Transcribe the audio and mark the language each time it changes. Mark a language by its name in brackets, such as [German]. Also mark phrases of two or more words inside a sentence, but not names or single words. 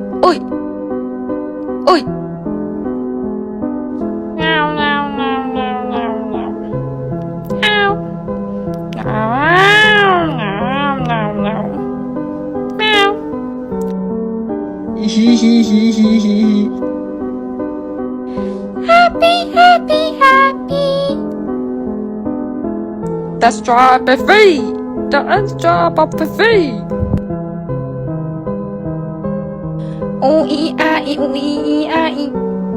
[English] Ôi. Ôi. Ngao ngao ngao ngao ngao ngao. Ngao. Ngao ngao ngao ngao. Meow. Hee hee hee hee hee. Happy, happy, happy. The strawberry. The strawberry. Ooh ee ah ee ooh ee ah ee.